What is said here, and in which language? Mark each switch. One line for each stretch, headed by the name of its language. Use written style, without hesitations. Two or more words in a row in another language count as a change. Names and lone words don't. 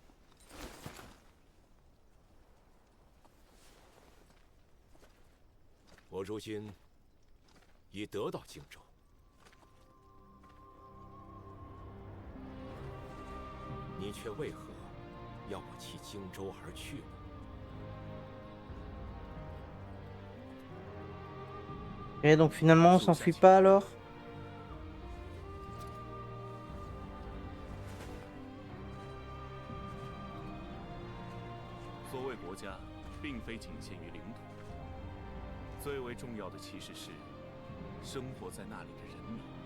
Chinese: 我如今已得到荆州，你却为何要我弃荆州而去呢？
French: Et donc finalement on s'enfuit pas alors?
Chinese: 所谓国家，并非仅限于领土。最为重要的其实是生活在那里的人民。